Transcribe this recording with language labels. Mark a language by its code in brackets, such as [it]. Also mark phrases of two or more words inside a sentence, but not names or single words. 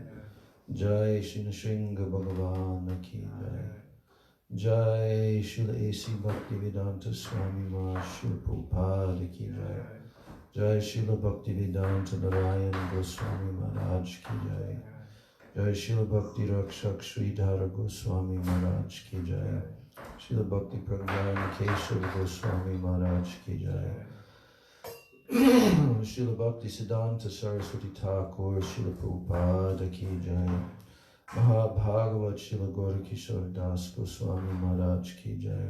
[hi] जय श्री नृसिंह भगवान की जय. जय श्रील ए.सी. भक्तिवेदान्त स्वामी महाराज श्रील प्रभुपाद की जय. जय श्रील भक्तिवेदान्त नारायण गोस्वामी महाराज की जय. जय श्रील भक्ति रक्षक श्रीधर गोस्वामी महाराज की जय. श्रील भक्ति प्रज्ञान केशव गोस्वामी महाराज की जय. श्रील भक्ति सिद्धान्त सरस्वती ठाकुर श्रील प्रभुपाद की जय. महाभागवत श्रील गौरकिशोर दास गोस्वामी महाराज की जय.